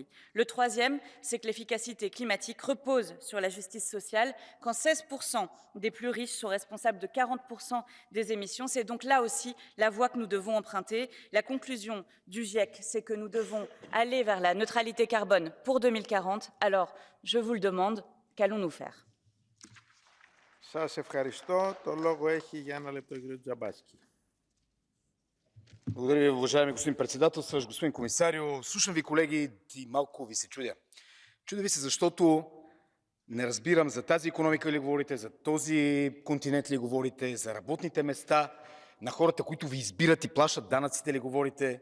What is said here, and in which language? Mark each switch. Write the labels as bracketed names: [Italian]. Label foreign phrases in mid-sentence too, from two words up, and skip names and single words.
[French] Le troisième, c'est que l'efficacité climatique repose sur la justice sociale. Quand 16% des plus riches sont responsables de 40% des émissions, c'est donc là aussi la voie que nous devons emprunter. La conclusion du GIEC, c'est que nous devons aller vers la neutralité carbone pour 2040. Alors, je vous le demande, qu'allons-nous faire? [Greek] Σας ευχαριστώ. Το λόγο έχει για ένα λεπτό ο κ. Τζαμπάσκι. [Bulgarian] Благодаря ви, уважаеми господин председател, господин комисарио. Слушам ви, колеги, и малко ви се чудя. Чудя ви се, защото не разбирам за тази икономика ли говорите, за този континент ли говорите, за работните места на хората, които ви избират и плащат данъците ли говорите.